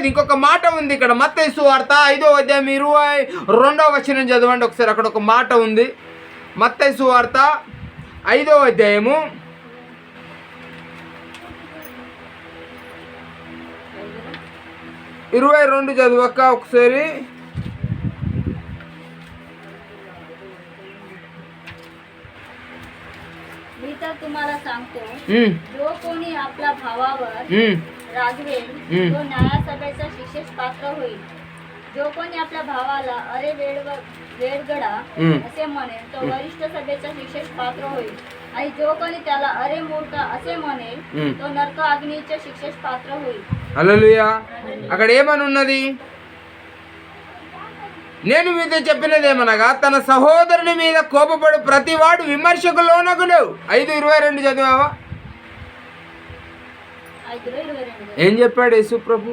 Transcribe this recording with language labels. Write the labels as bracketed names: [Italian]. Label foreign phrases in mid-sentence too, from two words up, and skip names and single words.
[Telugu] ఇంకొక మాట ఉంది ఇక్కడ, మత్తయి సువార్త 5వ అధ్యాయం 22వ వచనం చదవండి ఒకసారి. అక్కడ ఒక మాట ఉంది. మత్తయి సువార్త 5వ అధ్యాయము 22 చదువక్క ఒకసారి. [Marathi] मी तर तुम्हाला सांगतो, जो कोणी आपल्या भावावर रागवेल तो न्यायसभेच्या शिक्षेस पात्र होईल. जो कोणी आपल्या भावाला अरे वेडगडा असे म्हणेल तो वरिष्ठ सभेच्या शिक्षेस पात्र होईल. आणि जो कोणी त्याला अरे मूर्ख असे म्हणेल तो नरक अग्नीच्या शिक्षेस पात्र होईल. [Telugu] హల్లెలూయా. అక్కడ ఏమని ఉన్నది? నేను మీతో చెప్పినదేమనగా తన సహోదరుని మీద కోపపడు ప్రతివాడు విమర్శకు లోనగును. 5:22 చదివావా? ఏం చెప్పాడు యేసు ప్రభు?